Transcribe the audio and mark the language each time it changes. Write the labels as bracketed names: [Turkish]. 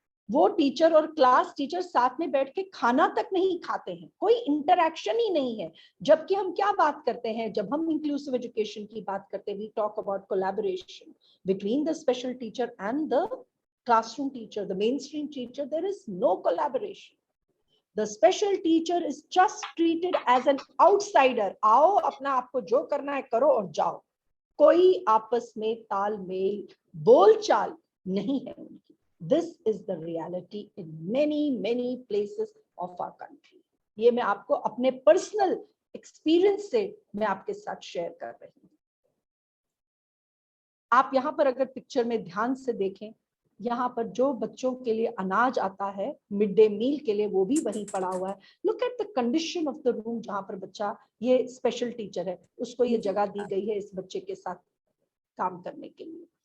[Hindi] वो टीचर और class teacher साथ में बैठ के खाना तक नहीं खाते हैं, कोई इंटरैक्शन ही नहीं है। जबकि हम क्या बात करते हैं, [English] जब हम inclusive education की बात करते हैं, we talk about collaboration between the special teacher and the classroom teacher, the mainstream teacher. There is no collaboration. The special teacher is just treated as an outsider. [Hindi] आओ अपना आपको जो करना है करो और जाओ, कोई आपस में तालमेल बोलचाल नहीं है उनकी। [English] This is the reality in many places of our country. [Hindi] ये मैं आपको अपने पर्सनल एक्सपीरियंस से मैं आपके साथ शेयर कर रही हूँ। आप यहाँ पर अगर पिक्चर में ध्यान से देखें, यहाँ पर जो बच्चों के लिए अनाज आता है मिड डे मील के लिए, वो भी वहीं पड़ा हुआ है। [English] look at the condition of the room [Hindi] जहाँ पर बच्चा, ये स्पेशल टीचर है, उसको ये जगह दी गई है इस बच्चे के साथ काम करने के लिए।